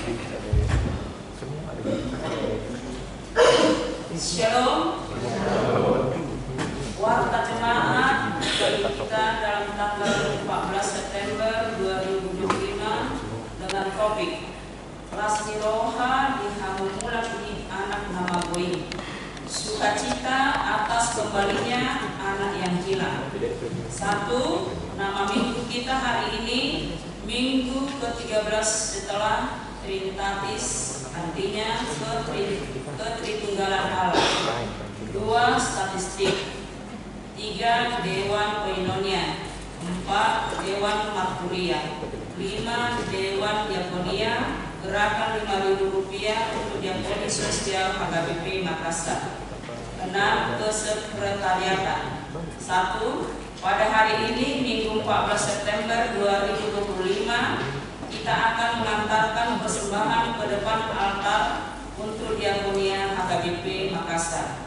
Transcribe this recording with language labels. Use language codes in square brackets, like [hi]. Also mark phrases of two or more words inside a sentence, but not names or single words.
[id] Shalom. Warta jemaat bagi kita dalam tanggal 14 September 2025 dengan topik Lasmi Roha di Hamumulan di anak nama Boy. Sukacita atas kembalinya anak yang hilang. 1. Nama minggu kita hari ini Minggu ke-13 setelah Trinitatis, artinya ketritunggalan Allah. 2. Statistik. 3. Dewan Koinonia. 4. Dewan Marturia. 5. Dewan Diakonia, gerakan Rp5.000 untuk diakoni sosial HKBP Makassar. 6. Kesekretariatan. 1. Pada hari ini, Minggu 14 September 2025, kita akan mengantarkan persembahan ke depan altar untuk diakonia HKBP Makassar.